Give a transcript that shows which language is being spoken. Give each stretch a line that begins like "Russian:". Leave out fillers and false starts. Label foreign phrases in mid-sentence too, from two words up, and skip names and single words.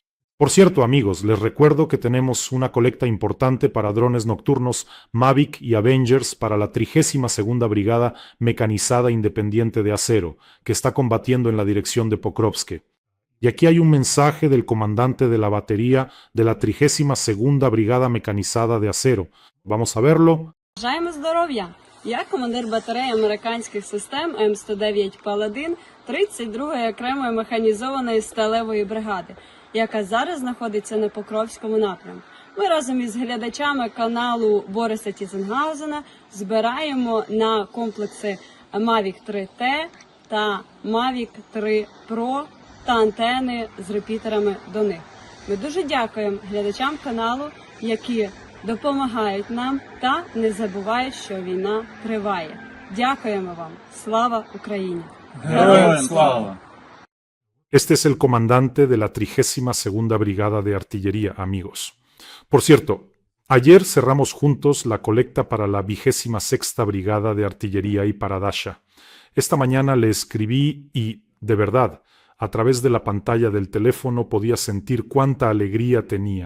Spanish: Por cierto, amigos, les recuerdo que tenemos una colecta importante para drones nocturnos Mavic y Avengers para la 32ª Brigada Mecanizada Independiente de Acero, que está combatiendo en la dirección de Pokrovsk. Y aquí hay un mensaje del comandante de la batería de la 32ª Brigada Mecanizada de Acero. Vamos a verlo.
Ukrainian: Бажаємо здоров'я! Я командир батареї американських систем М109 Паладин 32-ї окремої механізованої сталевої бригади, яка зараз знаходиться на Покровському напрямку. Ми разом із глядачами каналу Бориса Тізенгаузена збираємо на комплекси Mavic 3T та Mavic 3 Pro та антени з репітерами до них. Ми дуже дякуємо глядачам каналу, які допомагають нам та не забувають, що війна триває. Дякуємо вам. Слава Україні! Героям слава!
Spanish: Este es el comandante de la 32ª Brigada de Artillería, amigos. Por cierto, ayer cerramos juntos la colecta para la 26ª Brigada de Artillería y para Dasha. Esta mañana le escribí y, de verdad, A través de la pantalla del teléfono podía sentir cuánta alegría tenía.